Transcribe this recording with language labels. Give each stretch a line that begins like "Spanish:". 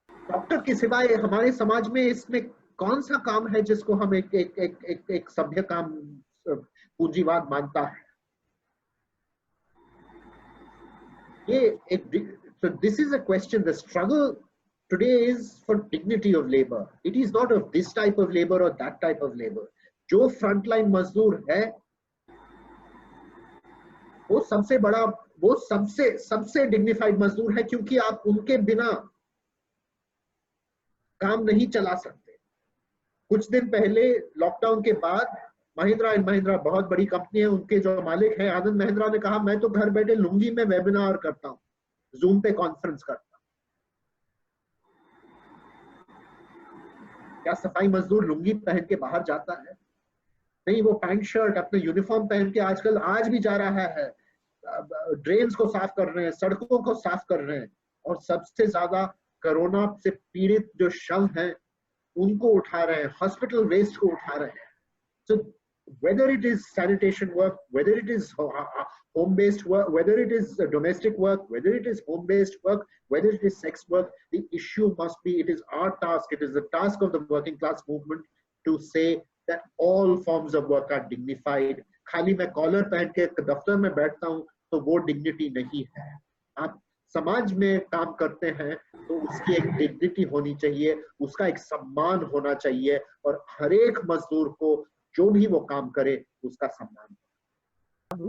Hindi: Doctor के सिवाय हमारे समाज में इसमें कौन सा काम है जिसको हम एक सभ्य काम पूंजीवाद मानता है। ये एक,
English: so this is a question. The struggle today is for dignity of labor. It is not of this type of labor or that type of labor.
Hindi: जो फ्रंटलाइन मजदूर है वो सबसे बड़ा, वो सबसे डिग्निफाइड मजदूर है, क्योंकि आप उनके बिना काम नहीं चला सकते। कुछ दिन पहले लॉकडाउन के बाद महिंद्रा एंड महिंद्रा बहुत बड़ी कंपनी है, उनके जो मालिक है आनंद महिंद्रा ने कहा मैं तो घर बैठे लुंगी में वेबिनार करता हूं, जूम पे कॉन्फ्रेंस करता हूं। क्या सफाई मजदूर लुंगी पहन के बाहर जाता है? नहीं, वो पैंट शर्ट अपने यूनिफॉर्म पहन के आजकल आज भी जा रहा है, ड्रेन्स को साफ कर रहे हैं, सड़कों को साफ कर रहे हैं, और सबसे ज्यादा कोरोना से पीड़ित जो शव हैं उनको उठा रहे हैं, हॉस्पिटल वेस्ट को उठा रहे हैं।
English: So whether it is sanitation work, whether it is home-based work, whether it is domestic work, whether it is home-based work, whether it is sex work, the issue must be, it is our task, it is the task of the working class movement to say that all forms of work are dignified.
Hindi: खाली मैं collar पहन के दफ्तर में बैठता हूँ तो वो डिग्निटी नहीं है। आप समाज में काम करते हैं तो उसकी एक डिग्निटी होनी चाहिए, उसका एक सम्मान होना चाहिए, और हर एक मजदूर को जो भी वो काम करे उसका सम्मान।